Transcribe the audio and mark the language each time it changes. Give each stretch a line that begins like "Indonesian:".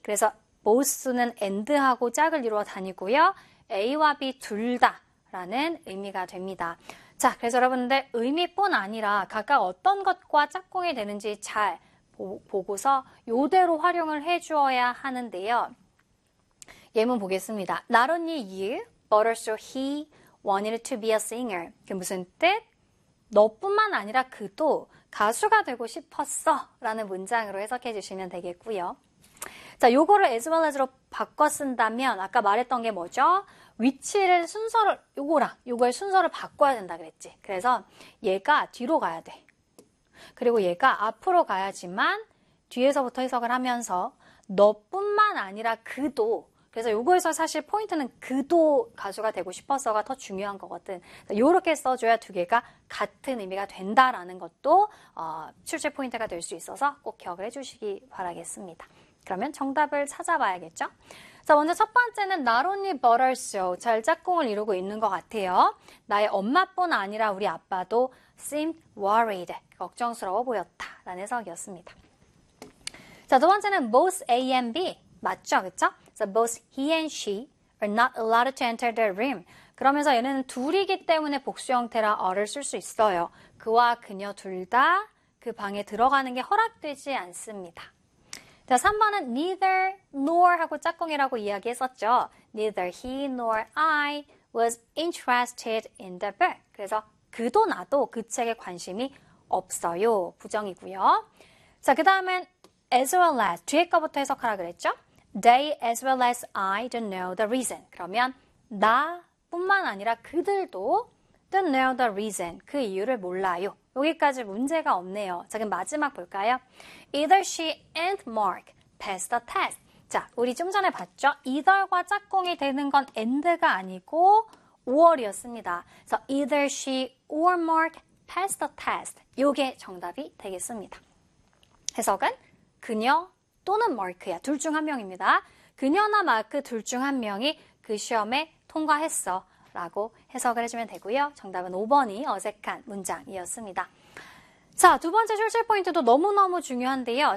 Korean: 그래서 both는 and하고 짝을 이루어 다니고요. A와 B 둘 다라는 의미가 됩니다. 자, 그래서 여러분들 의미뿐 아니라 각각 어떤 것과 짝꿍이 되는지 잘 보고서 이대로 활용을 해주어야 하는데요. 예문 보겠습니다.
English: Not only you, but also he wanted to be a singer.
Korean: 그게 무슨 뜻? 너뿐만 아니라 그도 가수가 되고 싶었어. 라는 문장으로 해석해 주시면 되겠고요. 자, 요거를 as well as로 바꿔 쓴다면, 아까 말했던 게 뭐죠? 위치를 순서를, 요거랑 요거의 순서를 바꿔야 된다 그랬지. 그래서 얘가 뒤로 가야 돼. 그리고 얘가 앞으로 가야지만 뒤에서부터 해석을 하면서 너뿐만 아니라 그도 그래서 요거에서 사실 포인트는 그도 가수가 되고 싶어서가 더 중요한 거거든. 요렇게 써줘야 두 개가 같은 의미가 된다라는 것도 출제 포인트가 될수 있어서 꼭 기억을 해주시기 바라겠습니다. 그러면 정답을 찾아봐야겠죠? 자, 먼저 첫 번째는 not only but also 잘 짝꿍을 이루고 있는 것 같아요. 나의 엄마뿐 아니라 우리 아빠도
English: seemed worried,
Korean: 걱정스러워 보였다라는 해석이었습니다. 자, 두 번째는 both A and B 맞죠? 그쵸?
English: So both he and she are not allowed to enter the room.
Korean: 그러면서 얘네는 둘이기 때문에 복수 형태라 are를 쓸수 있어요. 그와 그녀 둘다그 방에 들어가는 게 허락되지 않습니다. 자, 3번은 neither nor 하고 짝꿍이라고 이야기했었죠.
English: Neither he nor I was interested in the book.
Korean: 그래서 그도 나도 그 책에 관심이 없어요. 부정이고요. 자, 그 다음은 as well as 뒤에 거부터 해석하라 그랬죠?
English: They as well as I don't know the reason.
Korean: 그러면 나뿐만 아니라 그들도
English: don't know the reason.
Korean: 그 이유를 몰라요. 여기까지 문제가 없네요. 자, 그럼 마지막 볼까요?
English: Either she and Mark passed the test.
Korean: 자, 우리 좀 전에 봤죠? Either과 짝꿍이 되는 건 and가 아니고 or이었습니다.
English: So either she or Mark passed the test.
Korean: 이게 정답이 되겠습니다. 해석은 그녀 또는 마크야. 둘중한 명입니다. 그녀나 마크 둘중한 명이 그 시험에 통과했어 라고 해석을 해주면 되고요. 정답은 5번이 어색한 문장이었습니다. 자, 두 번째 출제 포인트도 너무너무 중요한데요.